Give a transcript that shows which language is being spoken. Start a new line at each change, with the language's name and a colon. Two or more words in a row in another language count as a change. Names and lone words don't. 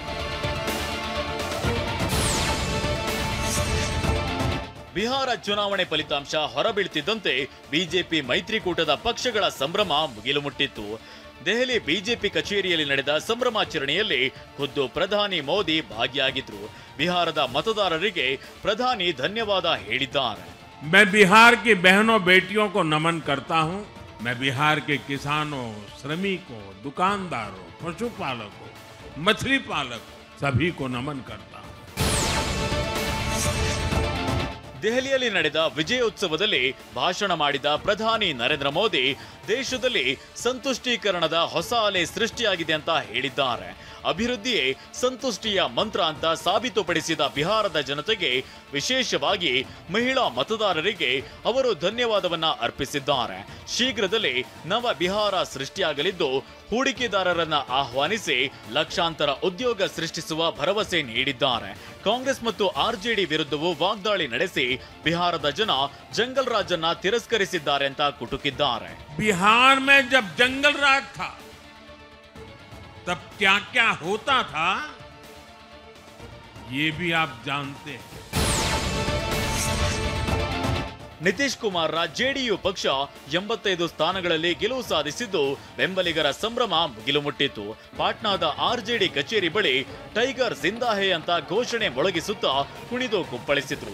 Kannada: ಬಿಹಾರ ಚುನಾವಣೆ ಫಲಿತಾಂಶ ಹೊರಬೀಳ್ತಿದ್ದಂತೆ ಬಿಜೆಪಿ ಮೈತ್ರಿಕೂಟದ ಪಕ್ಷಗಳ ಸಂಭ್ರಮ ಮುಗಿಲು ಮುಟ್ಟಿತ್ತು. ದೆಹಲಿ ಬಿಜೆಪಿ ಕಚೇರಿಯಲ್ಲಿ ನಡೆದ ಸಂಭ್ರಮಾಚರಣೆಯಲ್ಲಿ ಖುದ್ದು ಪ್ರಧಾನಿ ಮೋದಿ ಭಾಗಿಯಾಗಿದ್ರು. ಬಿಹಾರದ ಮತದಾರರಿಗೆ ಪ್ರಧಾನಿ ಧನ್ಯವಾದ ಹೇಳಿದ್ದಾರೆ.
Hindi: मैं बिहार की बहनों बेटियों को नमन करता हूं. मैं बिहार के किसानों, श्रमिकों, दुकानदारों, पशुपालकों, मछली पालकों सभी को नमन करता हूं.
Kannada: ದೆಹಲಿಯಲ್ಲಿ ನಡೆದ ವಿಜಯೋತ್ಸವದಲ್ಲಿ ಭಾಷಣ ಮಾಡಿದ ಪ್ರಧಾನಿ ನರೇಂದ್ರ ಮೋದಿ ದೇಶದಲ್ಲಿ ಸಂತುಷ್ಟೀಕರಣದ ಹೊಸ ಅಲೆ ಸೃಷ್ಟಿಯಾಗಿದೆ ಅಂತ ಹೇಳಿದ್ದಾರೆ. ಅಭಿವೃದ್ಧಿಯೇ ಸಂತುಷ್ಟಿಯ ಮಂತ್ರ ಅಂತ ಸಾಬೀತುಪಡಿಸಿದ ಬಿಹಾರದ ಜನತೆಗೆ, ವಿಶೇಷವಾಗಿ ಮಹಿಳಾ ಮತದಾರರಿಗೆ ಅವರು ಧನ್ಯವಾದವನ್ನ ಅರ್ಪಿಸಿದ್ದಾರೆ. ಶೀಘ್ರದಲ್ಲೇ ನವ ಬಿಹಾರ ಸೃಷ್ಟಿಯಾಗಲಿದ್ದು ಹೂಡಿಕೆದಾರರನ್ನ ಆಹ್ವಾನಿಸಿ ಲಕ್ಷಾಂತರ ಉದ್ಯೋಗ ಸೃಷ್ಟಿಸುವ ಭರವಸೆ ನೀಡಿದ್ದಾರೆ. ಕಾಂಗ್ರೆಸ್ ಮತ್ತು ಆರ್ಜೆಡಿ ವಿರುದ್ಧವೂ ವಾಗ್ದಾಳಿ ನಡೆಸಿ ಬಿಹಾರದ ಜನ ಜಂಗಲ್ ರಾಜನ್ನ ತಿರಸ್ಕರಿಸಿದ್ದಾರೆ ಅಂತ ಕುಟುಕಿದ್ದಾರೆ.
Hindi: बिहार में जब जंगल राज था तब क्या क्या होता था ये भी आप जानते हैं.
Kannada: ನಿತೀಶ್ ಕುಮಾರ್ ಜೆಡಿಯು ಪಕ್ಷ 85 ಸ್ಥಾನಗಳಲ್ಲಿ ಗೆಲುವು ಸಾಧಿಸಿದ್ದು ಬೆಂಬಲಿಗರ ಸಂಭ್ರಮ ಮುಗಿಲು ಮುಟ್ಟಿತ್ತು. ಪಾಟ್ನಾದ ಆರ್ಜೆಡಿ ಕಚೇರಿ ಬಳಿ ಟೈಗರ್ ಜಿಂದಾ ಹೇ ಅಂತ ಘೋಷಣೆ ಮೊಳಗಿಸುತ್ತಾ ಕುಣಿದು ಕುಪ್ಪಳಿಸಿದ್ರು.